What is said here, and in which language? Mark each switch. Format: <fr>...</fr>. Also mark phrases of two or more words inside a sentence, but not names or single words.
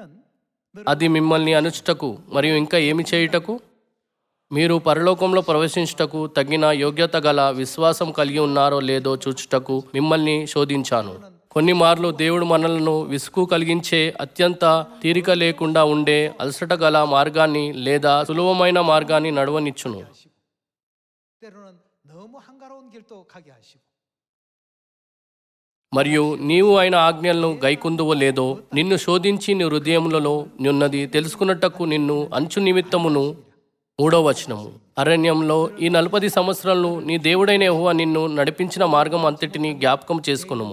<te>అది మిమ్మల్ని అనుచుటకు మరియు ఇంకా ఏమి చేయుటకు, మీరు పరలోకంలో ప్రవేశించుటకు తగిన యోగ్యత గల విశ్వాసం కలిగి ఉన్నారో లేదో చూచుటకు మిమ్మల్ని శోధించాను. కొన్ని మార్లు దేవుడు మనలను విసుగు కలిగించే, అత్యంత తీరిక లేకుండా ఉండే అలసట గల మార్గాన్ని లేదా సులభమైన మార్గాన్ని నడవనిచ్చును.</te> <ko>때로는 너무 한가로운 길도 가게 하시고</ko> <te>మరియు నీవు ఆయన ఆజ్ఞలను గైకుందువో లేదో నిన్ను శోధించి నీ హృదయములలో నున్నది తెలుసుకున్నట్టకు నిన్ను అంచు నిమిత్తమును. 3వ వచనము, అరణ్యంలో ఈ 40 సంవత్సరాలు నీ దేవుడైన యెహోవా నిన్ను నడిపించిన మార్గం అంతటిని జ్ఞాపకం చేసుకునుము.</te>